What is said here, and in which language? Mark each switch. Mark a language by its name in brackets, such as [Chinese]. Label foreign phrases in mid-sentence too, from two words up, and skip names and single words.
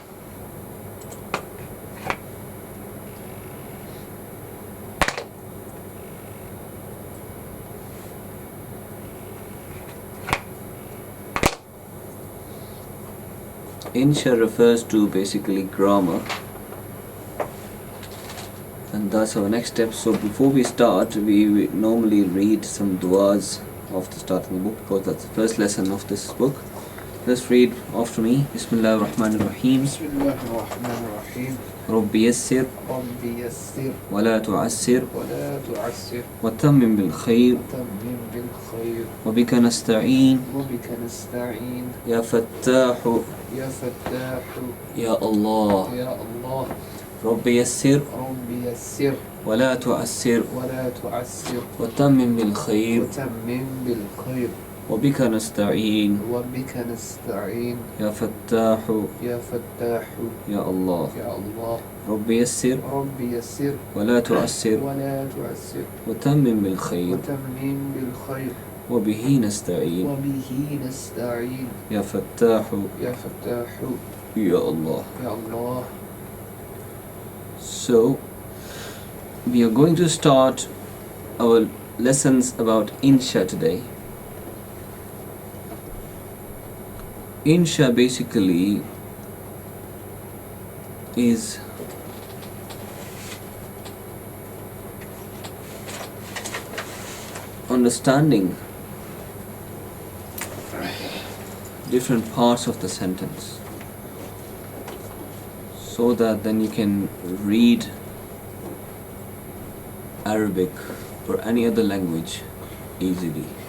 [English] Insha refers to basically grammar, and that's our next step. So before we start, we normally read some du'as of the start of the book, because that's the first lesson of this book. Let's read after me. [Arabic] بسم الله الرحمن الرحيم. بسم الله الرحمن الرحيم. رب يسر رب يسر ولا تعسر ولا تعسر وتمم بالخير تمم بالخير وبك نستعين وبك نستعين يا فتاح يا فتاح يا الله. يا الله. رب يسر رب يسر ولا تعسر ولا تعسر وتمم بالخير وتمم بالخير وبك نستعين وبك نستعين يا فتاح يا فتاح يا الله. يا الله. رب يسر رب يسر ولا تعسر ولا تعسر وتمم بال wa khayr تمم بالخير وبه نستعين وبه نستعين يا فتاح يا فتاح يا الله. يا الله. [English] So, we are going to start our lessons about Insha today. Insha basically is understanding different parts of the sentence, so that then you can read Arabic or any other language easily.